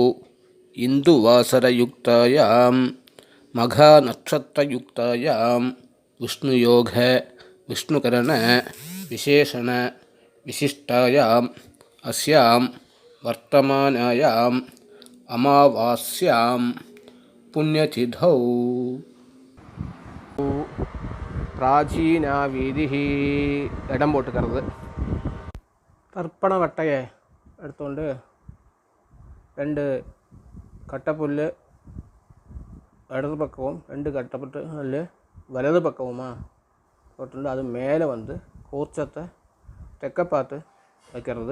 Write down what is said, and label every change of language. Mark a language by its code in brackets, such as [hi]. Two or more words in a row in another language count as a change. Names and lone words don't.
[sa] इन्दुवासरयुक्तायां मघानक्षत्रयुक्तायां विष्णुयोग विष्णुकरण विशेषण विशिष्टायाम् अस्यां वर्तमानायाम् अमावास्यां पुण्यतिथौ प्राचीना वीतिः [ta] இடம் போட்டுக்கிறது. தர்ப்பண வட்டையை எடுத்துകൊണ്ട് 2 கட்டைப்புல் இடது பக்கமும் 2 கட்டைப்புல் வலது பக்கமுமா போட்டு அது மேலே வந்து கூர்ச்சத்தை தெற்க பார்த்து வைக்கிறது.